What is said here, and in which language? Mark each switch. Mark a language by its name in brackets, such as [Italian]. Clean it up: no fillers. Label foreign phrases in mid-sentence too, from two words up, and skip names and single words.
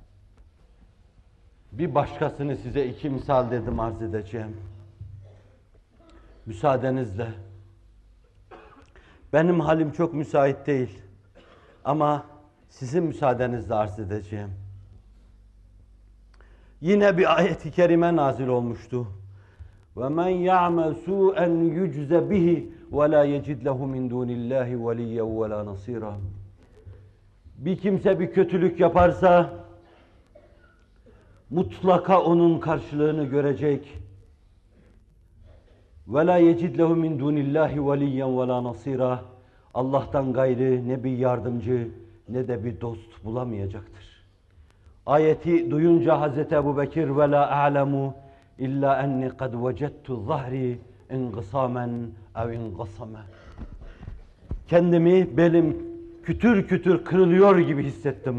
[Turkish] Bir başkasını size iki misal dedim arz edeceğim. Müsaadenizle. Benim halim çok müsait değil ama sizin müsaadenizle arz edeceğim. Yine bir ayet-i kerime nazil olmuştu. [Arabic] وَمَنْ يَعْمَلْ سُوءًا يُجْزَ بِهِ وَلَا يَجِدْ لَهُ مِنْ دُونِ اللّٰهِ وَلِيًّا وَلَا نَصِيرًا. [Turkish] Bir kimse bir kötülük yaparsa mutlaka onun karşılığını görecek. [Arabic] وَلَا يَجِدْ لَهُ مِنْ دُونِ اللّٰهِ وَلِيًّا وَلَا نَصِيرًا. [Turkish] Allah'tan gayrı ne bir yardımcı ne de bir dost bulamayacaktır. Ayeti duyunca Hazreti Ebubekir [Arabic] ولا أعلم إلا أني قد وجدت ظهري انقصاما أو انقصم. [Turkish] Kendimi belim kütür kütür kırılıyor gibi hissettim.